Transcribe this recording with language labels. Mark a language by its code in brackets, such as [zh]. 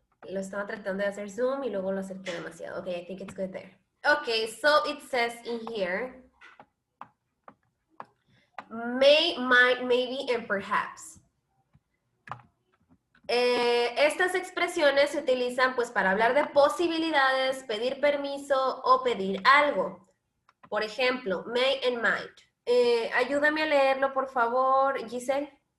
[es] Lo estaba tratando de hacer zoom y luego lo acerqué demasiado. [en] Okay, I think it's good there. Okay, so it says in here, may, might, maybe, and perhaps. [es] Estas expresiones se utilizan pues para hablar de posibilidades, pedir permiso o pedir algo. Por ejemplo, may and might. Ayúdame a leerlo, por favor, Giselle.